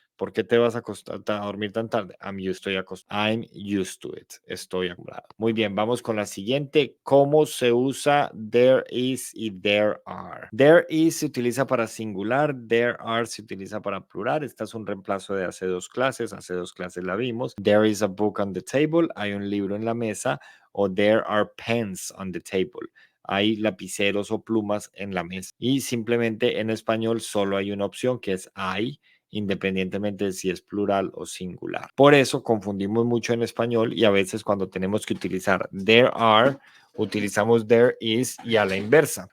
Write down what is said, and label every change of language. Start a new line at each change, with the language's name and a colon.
Spanish: ¿Por qué te vas a dormir tan tarde?
English: I'm used to it.
Spanish: Estoy acostumbrado. Muy bien, vamos con la siguiente. ¿Cómo se usa there is y there are? There is se utiliza para singular, there are se utiliza para plural. Esta es un reemplazo de hace dos clases. Hace dos clases la vimos.
English: There is a book on the table.
Spanish: Hay un libro en la mesa.
English: O there are pens on the table.
Spanish: Hay lapiceros o plumas en la mesa. Y simplemente en español solo hay una opción que es hay, independientemente de si es plural o singular. Por eso confundimos mucho en español y a veces cuando tenemos que utilizar there are, utilizamos there is y a la inversa.